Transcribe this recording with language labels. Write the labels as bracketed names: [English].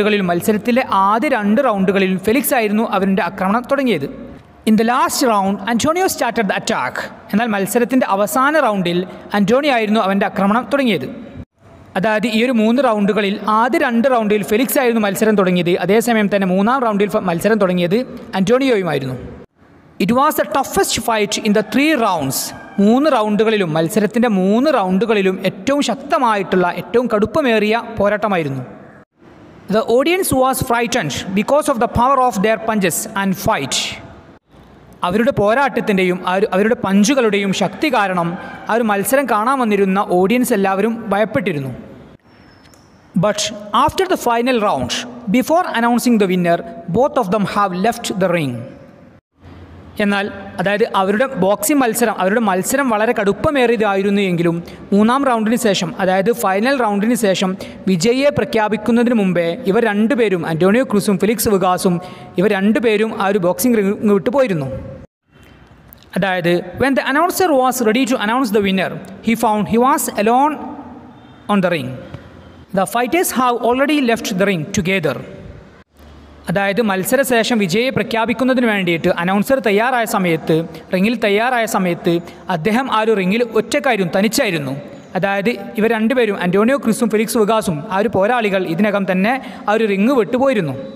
[Malayalam] മത്സരത്തിലെ ആദ്യ 2 റൗണ്ടുകളിൽ ഫെലിക്സ് ആയിരുന്നു അവരുടെ ആക്രമണം തുടങ്ങിയത്. [English] In the last round, Antonio started the attack. [Malayalam] എന്നാൽ മത്സരത്തിൻ്റെ അവസാന റൗണ്ടിൽ അന്റോണിയോ ആയിരുന്നു അവൻ്റെ ആക്രമണം തുടങ്ങിയത്. അതായത് ഈ ഒരു 3 റൗണ്ടുകളിൽ ആദ്യ 2 റൗണ്ടിൽ ഫെലിക്സ് ആയിരുന്നു മത്സരം തുടങ്ങിയത്. അതേസമയം തന്നെ 3-ാം റൗണ്ടിൽ മത്സരം തുടങ്ങിയത് അന്റോണിയോയുമായിരുന്നു. [English] It was the toughest fight in the 3 rounds. [Malayalam] 3 റൗണ്ടുകളിലും, മത്സരത്തിൻ്റെ 3 റൗണ്ടുകളിലും ഏറ്റവും ശക്തമായിട്ടുള്ള, ഏറ്റവും കടുപ്പമേറിയ പോരാട്ടമായിരുന്നു. [English] The audience was frightened because of the power of their punches and fight. [Malayalam] അവരുടെ പോരാട്ടത്തിൻ്റെയും അവരുടെ പഞ്ചുകളുടെയും ശക്തി കാരണം ആ ഒരു മത്സരം കാണാൻ വന്നിരുന്ന ഓഡിയൻസ് എല്ലാവരും ഭയപ്പെട്ടിരുന്നു. [English] But after the final round, before announcing the winner, both of them have left the ring. [Malayalam] എന്നാൽ അതായത് അവരുടെ ബോക്സിംഗ് മത്സരം വളരെ കടുപ്പമേറിയതായിരുന്നു എങ്കിലും മൂന്നാം റൗണ്ടിന് ശേഷം അതായത് ഫൈനൽ റൗണ്ടിന് ശേഷം വിജയിയെ പ്രഖ്യാപിക്കുന്നതിന് മുമ്പേ ഇവർ രണ്ടുപേരും അന്റോണിയോ ക്രൂസും ഫെലിക്സ് വികാസും ഇവർ രണ്ടുപേരും ആ ഒരു ബോക്സിംഗ് റിംഗ് വിട്ട് പോയിരുന്നു. [English] അതായത് when the announcer was ready to announce the winner, he found he was alone on the ring. The fighters have already left the ring together. [Malayalam] അതായത് മത്സരശേഷം വിജയിയെ പ്രഖ്യാപിക്കുന്നതിന് വേണ്ടിയിട്ട് അനൗൺസർ റിങ്ങിൽ തയ്യാറായ സമയത്ത് അദ്ദേഹം ആ ഒരു റിങ്ങിൽ തനിച്ചായിരുന്നു. അതായത് ഇവർ രണ്ടുപേരും അന്റോണിയോ ക്രൂസും ഫെലിക്സ് വികാസും ആ ഒരു പോരാളികൾ ഇതിനകം തന്നെ ആ ഒരു റിങ് വിട്ടുപോയിരുന്നു.